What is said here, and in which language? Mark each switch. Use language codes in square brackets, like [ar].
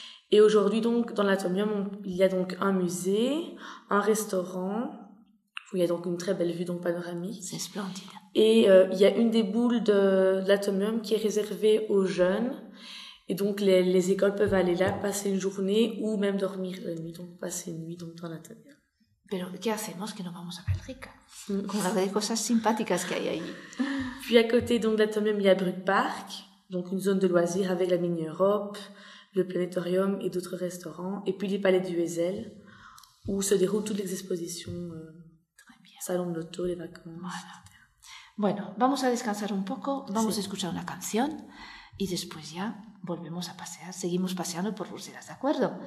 [fr] Et aujourd'hui, donc, dans l'Atomium, il y a donc un musée, un restaurant, où il y a donc une très belle vue donc panoramique. C'est splendide. Et il y a une des boules de l'Atomium qui est réservée aux jeunes. Et donc, les écoles peuvent aller là, passer une journée ou même dormir la nuit. Donc, passer une nuit dans la taverne. [es] Pero qué hacemos que no vamos a Belrica? Con las cosas simpáticas que hay ahí. [fr] Puis, à côté donc, de la taverne, il y a Brugge Park, donc une zone de loisirs avec la Mini Europe, le Planétorium et d'autres restaurants. Et puis, les palais du Wesel, où se déroulent toutes les expositions. Très bien. Salon de l'auto, les vacances. Voilà. [es] Bueno, vamos a descansar un poco, vamos sí. a escuchar una canción y después ya volvemos a pasear, seguimos paseando por Bruselas, ¿de acuerdo?